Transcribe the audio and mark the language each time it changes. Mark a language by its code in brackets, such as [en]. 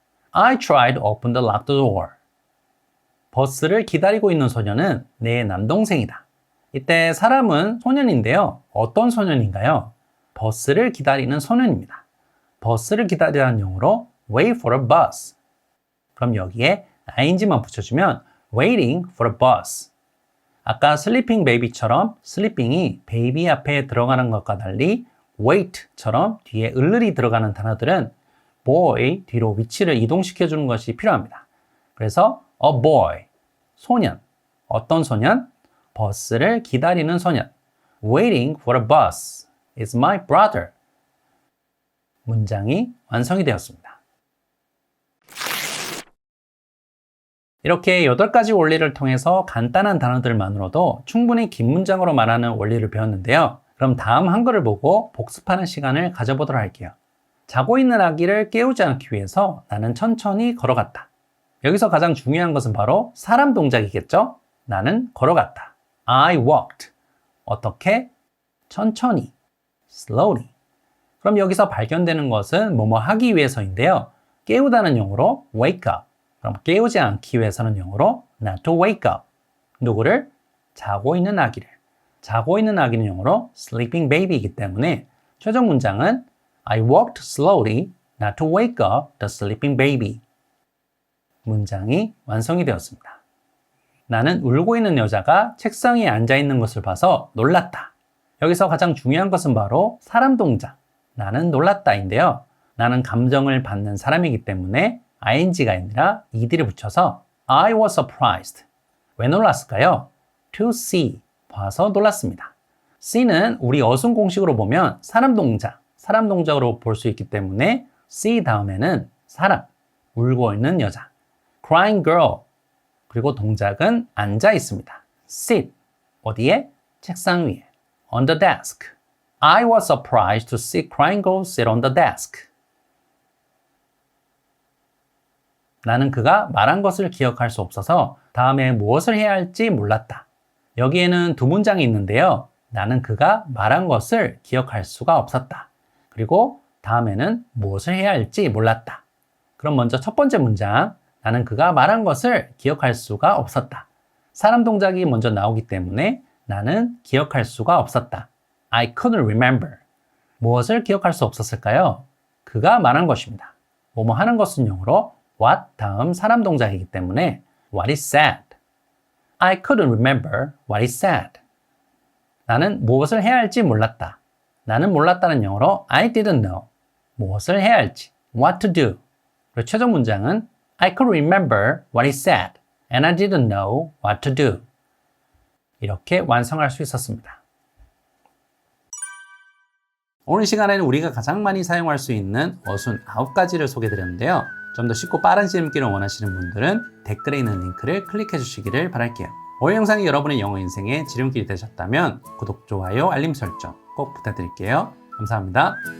[en] I tried to open the locked door. [ko] 버스를 기다리고 있는 소년은 내 남동생이다. 이때 사람은 소년인데요. 어떤 소년인가요? 버스를 기다리는 소년입니다. 버스를 기다리라는 용어로 [en] wait for a bus. [ko] 그럼 여기에 ing만 붙여주면 [en] waiting for a bus. [ko] 아까 sleeping baby처럼 sleeping이 baby 앞에 들어가는 것과 달리 wait처럼 뒤에 을을이 들어가는 단어들은 boy 뒤로 위치를 이동시켜주는 것이 필요합니다. 그래서 a boy, 소년. 어떤 소년? 버스를 기다리는 소년. [en] Waiting for a bus is my brother. [ko] 문장이 완성이 되었습니다. 이렇게 8가지 원리를 통해서 간단한 단어들만으로도 충분히 긴 문장으로 말하는 원리를 배웠는데요. 그럼 다음 한글을 보고 복습하는 시간을 가져보도록 할게요. 자고 있는 아기를 깨우지 않기 위해서 나는 천천히 걸어갔다. 여기서 가장 중요한 것은 바로 사람 동작이겠죠? 나는 걸어갔다. [en] I walked. [ko] 어떻게? 천천히. slowly. 그럼 여기서 발견되는 것은 뭐뭐 하기 위해서인데요. 깨우다는 용어로 wake up. 그럼 깨우지 않기 위해서는 영어로 [en] not to wake up. [ko] 누구를? 자고 있는 아기를. 자고 있는 아기는 영어로 [en] sleeping baby [ko] 이기 때문에 최종 문장은 [en] I walked slowly not to wake up the sleeping baby. [ko] 문장이 완성이 되었습니다. 나는 울고 있는 여자가 책상 위에 앉아 있는 것을 봐서 놀랐다. 여기서 가장 중요한 것은 바로 사람 동작. 나는 놀랐다인데요. 나는 감정을 받는 사람이기 때문에 ing가 아니라 ed를 붙여서 [en] I was surprised. [ko] 왜 놀랐을까요? [en] To see. [ko] 봐서 놀랐습니다. see는 우리 어순 공식으로 보면 사람 동작으로 볼 수 있기 때문에 see 다음에는 사람, 울고 있는 여자. [en] crying girl. [ko] 그리고 동작은 앉아 있습니다. [en] sit. [ko] 어디에? 책상 위에. [en] on the desk. I was surprised to see crying girl sit on the desk. [ko] 나는 그가 말한 것을 기억할 수 없어서 다음에 무엇을 해야 할지 몰랐다. 여기에는 두 문장이 있는데요. 나는 그가 말한 것을 기억할 수가 없었다. 그리고 다음에는 무엇을 해야 할지 몰랐다. 그럼 먼저 첫 번째 문장. 나는 그가 말한 것을 기억할 수가 없었다. 사람 동작이 먼저 나오기 때문에 나는 기억할 수가 없었다. [en] I couldn't remember. [ko] 무엇을 기억할 수 없었을까요? 그가 말한 것입니다. 뭐뭐 하는 것은 영어로 what 다음 사람 동작이기 때문에 [en] what he said. I couldn't remember what he said. [ko] 나는 무엇을 해야 할지 몰랐다. 나는 몰랐다는 영어로 [en] I didn't know. [ko] 무엇을 해야 할지 [en] what to do. [ko] 그리고 최종 문장은 [en] I could remember what he said and I didn't know what to do. [ko] 이렇게 완성할 수 있었습니다. 오늘 시간에는 우리가 가장 많이 사용할 수 있는 어순 9가지를 소개해드렸는데요. 좀 더 쉽고 빠른 시름기를 원하시는 분들은 댓글에 있는 링크를 클릭해 주시기를 바랄게요. 오늘 영상이 여러분의 영어 인생의 지름길이 되셨다면 구독, 좋아요, 알림 설정 꼭 부탁드릴게요. 감사합니다.